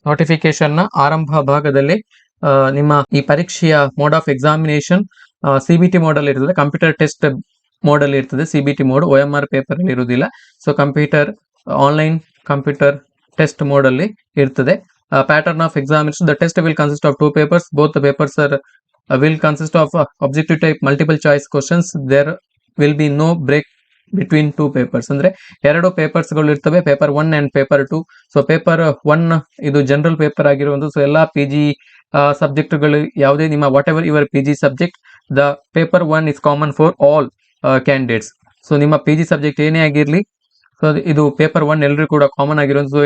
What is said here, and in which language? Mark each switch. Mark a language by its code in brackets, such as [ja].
[kn] Notification ನ ಆರಂಭ ಭಾಗದಲ್ಲಿ ನಿಮ್ಮ ಈ ಪರೀಕ್ಷೆಯ mode of examination CBT mode ಅಲ್ಲಿ ಇರ್ತದೆ, ಕಂಪ್ಯೂಟರ್ ಟೆಸ್ಟ್ ಮೋಡ್ ಅಲ್ಲಿ ಇರ್ತದೆ. CBT ಮೋಡ್ OMR ಪೇಪರ್ ಅಲ್ಲಿ ಇರುವುದಿಲ್ಲ. So computer online computer test mode ಅಲ್ಲಿ ಇರ್ತದೆ. [en] Pattern of examination, the test will consist of 2 papers. Both the papers will consist of objective type multiple choice questions. There will be no break between 2 papers. [kn] ಅಂದ್ರೆ 2 papers ಗಳು ಇರ್ತವೆ, paper 1 and paper 2. So paper 1 ಇದು general paper ಆಗಿರುವುದು. [en] so [kn] ಎಲ್ಲಾ PG subject ಗಳು ಯಾವುದೇ ನಿಮ್ಮ [en] Whatever your PG subject, the paper 1 is common for all candidates. [kn] So ನಿಮ್ಮ PG ಸಬ್ಜೆಕ್ಟ್ ಏನೇ ಆಗಿರ್ಲಿ, ಸೊ ಇದು ಪೇಪರ್ 1 ಎಲ್ಲರೂ ಕೂಡ ಕಾಮನ್ ಆಗಿರೋದು.